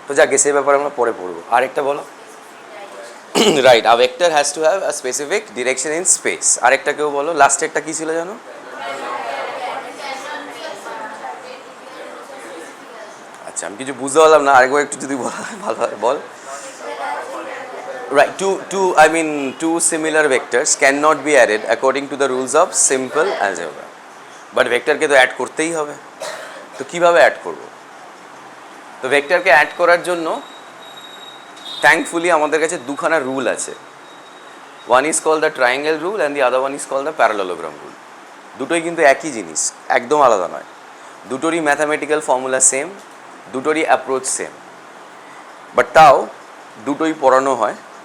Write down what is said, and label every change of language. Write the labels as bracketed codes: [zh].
[bn] তো যাকে সেই ব্যাপারে আমরা পরে পড়বো। আরেকটা বলো। [en] Right, a vector has to have a specific direction in space. [bn] আরেকটা কেউ বলো, লাস্টেরটা কী ছিল জানো? আচ্ছা, আমি কিছু বুঝতে পারলাম না, আরেকবার একটু যদি বলা হয় ভালো হয়, বল। [en] Right, two similar vectors cannot be added according to the rules of simple algebra. [bn] But ভেক্টরকে তো অ্যাড করতেই হবে। তো কিভাবে অ্যাড করব? তো ভেক্টরকে অ্যাড করার জন্য থ্যাঙ্কফুলি আমাদের কাছে দুখানা রুল আছে। [en] One is call the triangle rule and the other one is call the parallelogram rule. [bn] দুটোই কিন্তু একই জিনিস, একদম আলাদা নয়। দুটোরই ম্যাথামেটিক্যাল ফর্মুলা সেম, দুটোরই অ্যাপ্রোচ সেম, বাট তাও দুটোই পড়ানো হয়।